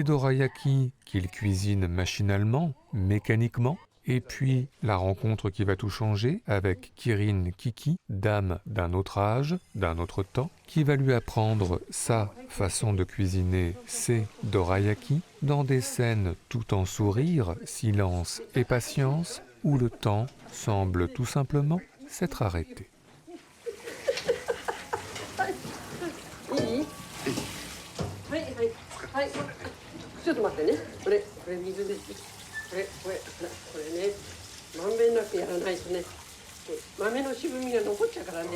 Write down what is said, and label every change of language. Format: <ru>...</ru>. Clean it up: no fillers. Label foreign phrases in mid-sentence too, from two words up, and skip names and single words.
<fr>dorayaki qu'il cuisine machinalement, mécaniquement, et puis la rencontre qui va tout changer avec Kirin Kiki, dame d'un autre âge, d'un autre temps, qui va lui apprendre sa façon de cuisiner ses dorayaki dans des scènes tout en sourire, silence et patience, où le temps semble tout simplement s'être arrêté.</fr> <ja>ちょっと待ってね。これ水です。これね、まんべんなくやらないとね、豆の渋みが残っちゃうからね。</ja>